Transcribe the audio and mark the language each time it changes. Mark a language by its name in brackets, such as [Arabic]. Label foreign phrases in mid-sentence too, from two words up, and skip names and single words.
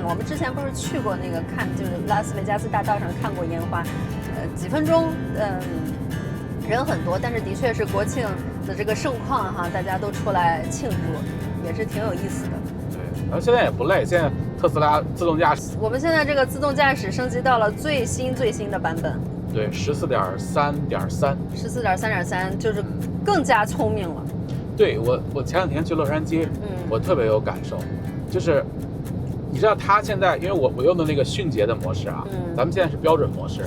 [Chinese] 我們之前不是去過那個就是拉斯維加斯大道上看過煙花，幾分鐘，人很多，但是的確是國慶的這個盛況哈，大家都出來慶祝，也是挺有意思的。對，然後現在也不累，現在特斯拉自動駕駛，我們現在這個自動駕駛升級到了最新的版本。對，14.3.3，就是更加聰明了。对，我前2天去洛杉磯，我特別有感受，就是你知道它現在，因為我用的那個迅捷的模式啊，咱們現在是標準模式，